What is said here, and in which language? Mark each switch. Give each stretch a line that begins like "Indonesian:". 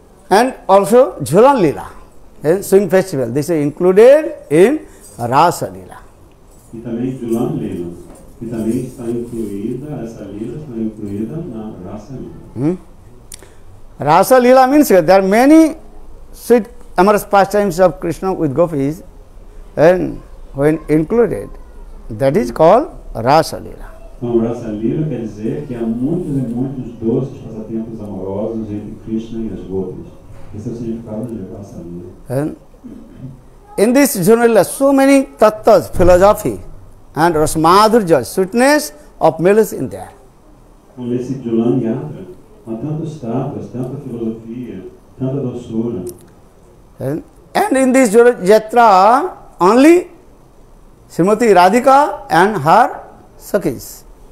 English: And also Jhulan Leela, swing festival. This is included in Rasa Leela.
Portuguese: E também Jhulan Leela. E também está incluída, essa leela está incluída na Rasa Leela.
English: Rasa Leela means there are many sweet amorous pastimes of Krishna with gopis, and when included, that is called Rasa Leela.
Portuguese: Então, Rasa Leela quer dizer que há muitos e muitos doces passatempos amorosos entre Krishna e as gopis. Esse é o significado de Rasa Leela.
English: And in this journal, so many tattvas, philosophy, and rasmadhurja, sweetness of milk in there.
Portuguese: Então, nesse Jhulan Yatra, há tantos tattvas, tanta filosofia, tanta doçura.
English: And in this Yatra, only Srimati Radhika and her Sakhis.